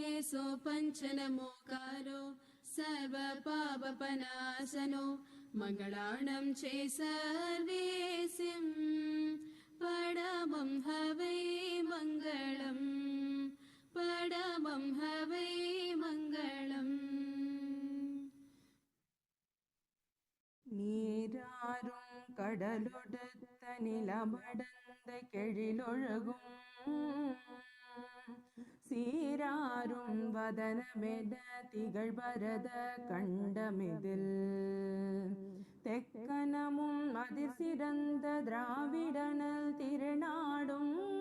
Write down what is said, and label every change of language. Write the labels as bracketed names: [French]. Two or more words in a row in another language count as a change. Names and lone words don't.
[Prakrit languages] पंचनमोकारो सर्वपापनाशनो मंगलाणं चे सर्वेसिं परमं हवै मंगलम् परमं हवै मंगलम् [Tamil] நீராறும் கடலொடுத்த நிலமடந்த கெழிலொழுகும் சீராறும் வதனமென திகழ்பரத கண்டமிதில் தெக்கனமும் அதிர் சிறந்த திராவிடனல் திருநாடும்